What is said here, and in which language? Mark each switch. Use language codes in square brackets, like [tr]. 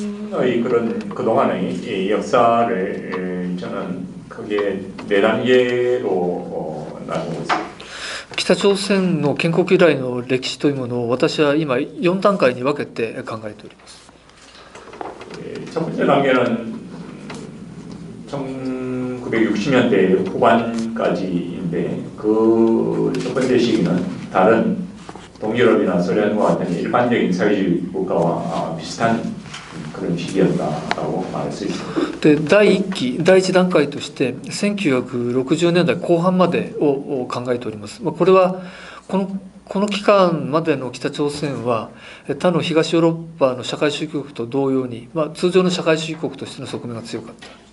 [ko] 북한의 그동안의 역사를 저는 크게 네 단계로 나누고 있습니다. [ja] 北朝鮮の建国以来の歴史というものを私は今4段階に分けて考えております。 [ko] 첫 번째 단계는 1960년대 후반까지인데 그 첫 번째 시기는 다른 동유럽이나 소련과 같은 일반적인 사회주의 국가와 비슷한 그런 시기였다라고 말할 수 있습니다. [ja] で、第1期、第1段階として1960年代後半までを考えております。これはこの期間までの北朝鮮は他の東ヨーロッパの社会主義国と同様に、通常の社会主義国としての側面が強かった。